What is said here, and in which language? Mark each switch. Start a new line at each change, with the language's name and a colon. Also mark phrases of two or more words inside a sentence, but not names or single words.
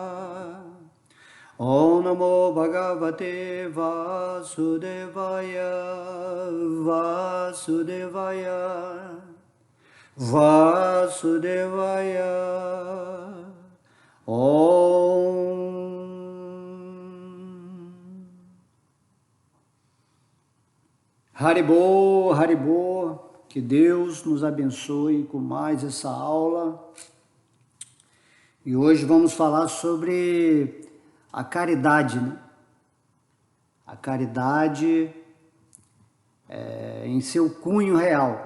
Sanskrit: Om Namo Bhagavate Vasudevaya, Vasudevaya, Vasudevaya. Om. Haribô, Haribô,
Portuguese: que Deus nos abençoe com mais essa aula. E hoje vamos falar sobre a caridade, né? A caridade em seu cunho real.